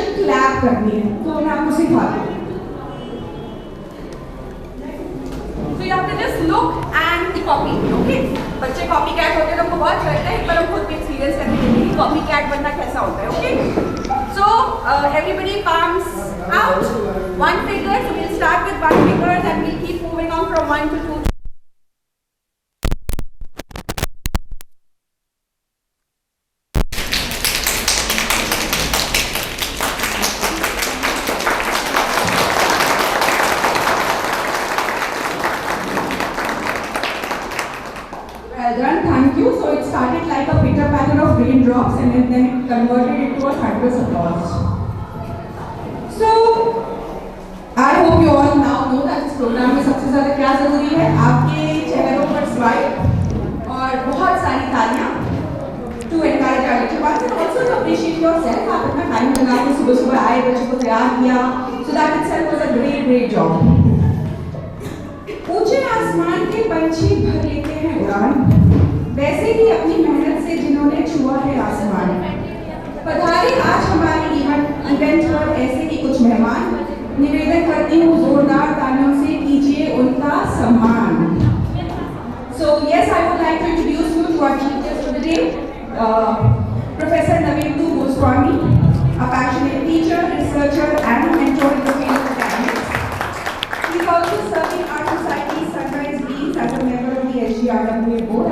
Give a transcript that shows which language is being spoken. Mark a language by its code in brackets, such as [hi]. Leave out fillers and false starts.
[hi] बात करनी है, तो मैं आपको सिखाती हूँ। [en] So you have to just look and copy, okay? [hi] बच्चे कॉपी कैट होते हैं तो हमको बहुत लगता है, एक बार हम खुद भी एक्सपीरियंस करके देखेंगे कि कॉपी कैट बनना कैसा होता है, okay? [en] So everybody palms out, one finger. So we'll start with one finger and we'll keep moving on from 1 to 2. Thank you. So it started like a pitter patter of raindrops and then it converted into a thunderous applause. So I hope you all now know that [hi] इस programme में सबसे ज़्यादा क्या ज़रूरी है, आपके चेहरों पर स्माइल और बहुत सारी तालियां [en] to encourage our lecturers and also to appreciate yourself. [hi] आप अपना टाइम लगा के सुबह आए, बच्चों को तैयार किया, [en] so that itself was a great job. [hi] ऊंचे आसमान के पंछी भर लेते हैं उड़ान, वैसे ही अपनी मेहनत से जिन्होंने छुआ है आसमान, पधारे आज हमारे इवेंट पर ऐसे ही कुछ मेहमान, निवेदन करती हूँ जोरदार तालियों से कीजिए उनका सम्मान. [en] So yes, I would like to introduce you to our chief guest for the day, Professor Navendu Goswami, a passionate teacher, researcher and mentor in the field of academics. He is also serving our society's Sunrise Beams as a member of the SGRWA board.